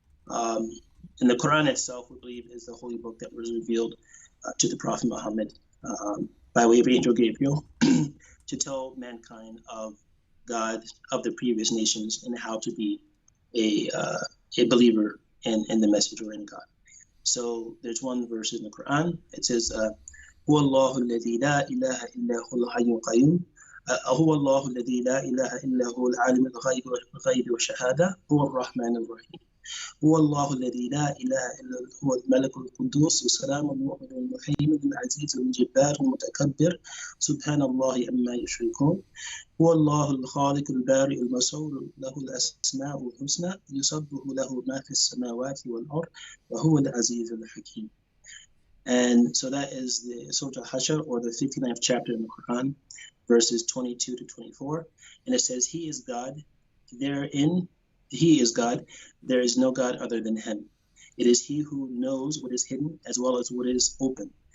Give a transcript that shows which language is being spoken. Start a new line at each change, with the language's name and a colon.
English: And the Quran itself, we believe, is the holy book that was revealed to the Prophet Muhammad by way of Angel Gabriel to tell mankind of God, of the previous nations, and how to be a believer in the message or in God. So there's one verse in the Quran. It says,
Arabic: هو الله الذي لا إله إلا هو الحي القيوم هو الله الذي لا إله إلا هو العالم الغيب والشهادة هو الرحمن الرحيم هو الله الذي لا إله إلا هو الملك القدوس السلام المؤمن المهيمن العزيز الجبار المتكبر سبحان الله عما يشركون هو الله الخالق البارئ المصور له الأسماء الحسنى يسبح له ما في السماوات والأرض وهو العزيز الحكيم.
English: And so that is the Surah Al-Hashr, or the 59th chapter in the Quran, verses 22 to 24. And it says, He is God, He is God, there is no God other than Him. It is He who knows what is hidden as well as what is open.